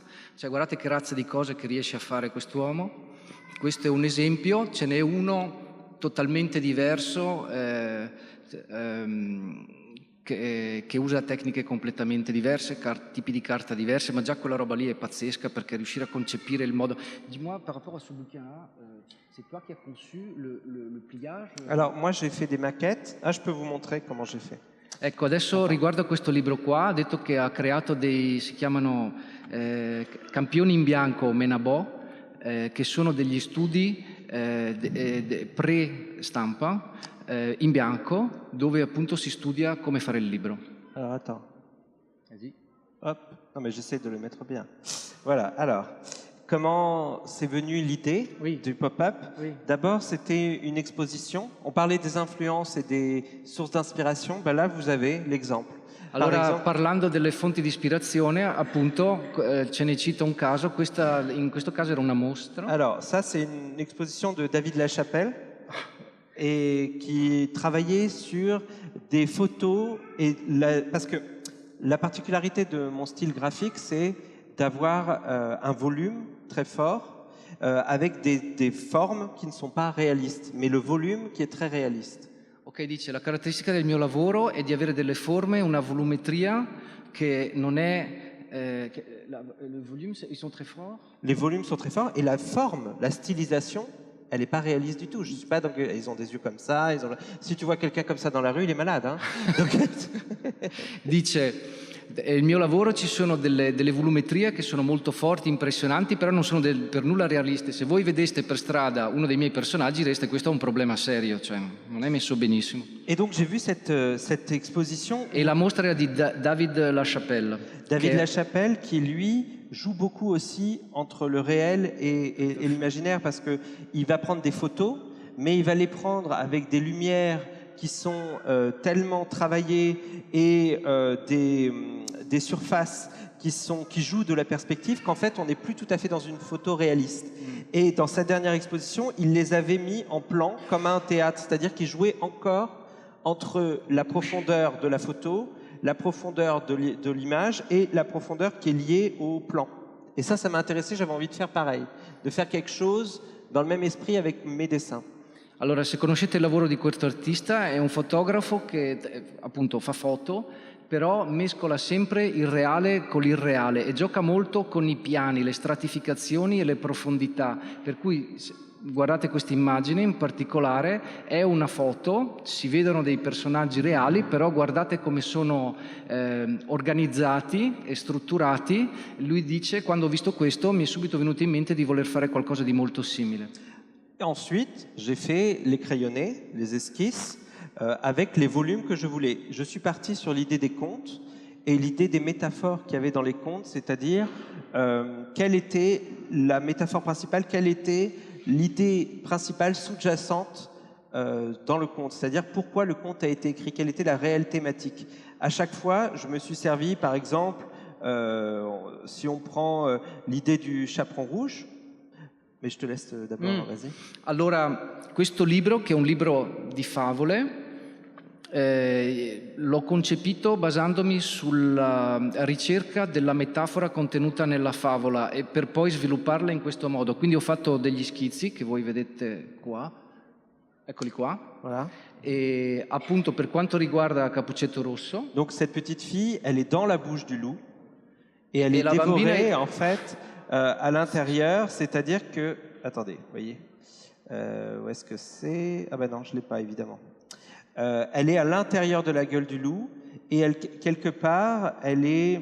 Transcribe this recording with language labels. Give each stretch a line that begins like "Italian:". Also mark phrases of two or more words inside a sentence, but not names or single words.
Italian: Cioè, guardate che razza di cose che riesce a fare quest'uomo. Questo è un esempio, ce n'è uno totalmente diverso, che usa tecniche completamente diverse, tipi di carta diverse, ma già quella roba lì è pazzesca perché riuscire a concepire il modo...
French: Dis-moi, par rapport à ce bouquin-là, c'est toi qui as conçu le pliage? Alors, moi, j'ai fait des maquettes. Ah, je peux vous montrer comment j'ai fait.
Italian: Ecco, adesso riguardo a questo libro qua, ha detto che ha creato si chiamano campioni in bianco Menabò, che sono degli studi pre-stampa, in bianco, dove appunto si studia come fare il libro.
French: Alors, attends. Vas-y. Hop. Non, mais j'essaie de le mettre bien. Voilà. Alors, comment c'est venu l'idée du pop-up? D'abord, c'était une exposition. On parlait des influences et des sources d'inspiration. Ben là, vous avez l'exemple.
Italian: Allora, parlando delle fonti di ispirazione, appunto, ce ne cito un caso. In questo caso era una mostra.
French: Alors, ça, c'est une exposition de David Lachapelle. Et qui travaillait sur des photos. Parce que la particularité de mon style graphique, c'est d'avoir un volume très fort avec des formes qui ne sont pas réalistes, mais le volume qui est très réaliste.
Italian: Ok, dice, la caratteristica del mio lavoro è di avere delle forme, una volumetria che non è...
French: le volume, ils sont très forts. Les volumes sont très forts et la forme, la stylisation, elle n'est pas réaliste du tout. Je suis pas donc ils ont des yeux comme ça. Si tu vois quelqu'un comme ça dans la rue, il est malade. Hein. Donc...
Italian: Dice, nel mio lavoro ci sono delle volumetrie che sono molto forti, impressionanti, però non sono per nulla realiste. Se voi vedeste per strada uno dei miei personaggi, direste questo è un problema serio, cioè non è messo benissimo.
French: Et donc j'ai vu cette exposition.
Italian: E la mostra era di David Lachapelle.
French: David Lachapelle qui lui joue beaucoup aussi entre le réel et l'imaginaire parce qu'il va prendre des photos, mais il va les prendre avec des lumières qui sont tellement travaillées et des surfaces qui jouent de la perspective qu'en fait on n'est plus tout à fait dans une photo réaliste. Et dans sa dernière exposition, il les avait mis en plan comme un théâtre, c'est-à-dire qu'il jouait encore entre la profondeur de la photo, la profondeur de l'image et la profondeur qui est liée au plan. Et ça m'a intéressé, j'avais envie de faire pareil, de faire quelque chose dans le même esprit avec mes dessins.
Italian: Allora, se conoscete il lavoro di questo artista, è un fotografo che appunto fa foto però mescola sempre il reale con l'irreale e gioca molto con i piani, le stratificazioni e le profondità, per cui guardate questa immagine in particolare, è una foto, si vedono dei personaggi reali, però guardate come sono organizzati e strutturati. Lui dice: quando ho visto questo mi è subito venuto in mente di voler fare qualcosa di molto simile.
French: Et ensuite, j'ai fait les crayonnés, les esquisses, avec les volumes que je voulais. Je suis parti sur l'idée des contes et l'idée des métaphores qu'il y avait dans les contes, c'est-à-dire quelle était la métaphore principale, quelle était l'idée principale sous-jacente dans le conte, c'est-à-dire pourquoi le conte a été écrit, quelle était la réelle thématique. À chaque fois, je me suis servi, par exemple, si on prend l'idée du chaperon rouge, mais je te laisse d'abord, vas-y.
Italian: Allora, questo libro, che è un libro di favole, l'ho concepito basandomi sulla ricerca della metafora contenuta nella favola e per poi svilupparla in questo modo. Quindi ho fatto degli schizzi che voi vedete qua, eccoli qua.
French: Voilà.
Italian: Et appunto per quanto riguarda Cappuccetto Rosso.
French: Donc cette petite fille, elle est dans la bouche du loup et elle est dévorée en fait à l'intérieur, c'est-à-dire que... Attendez, vous voyez, où est-ce que c'est? Ah ben non, je ne l'ai pas évidemment. Elle est à l'intérieur de la gueule du loup et elle, quelque part, elle est...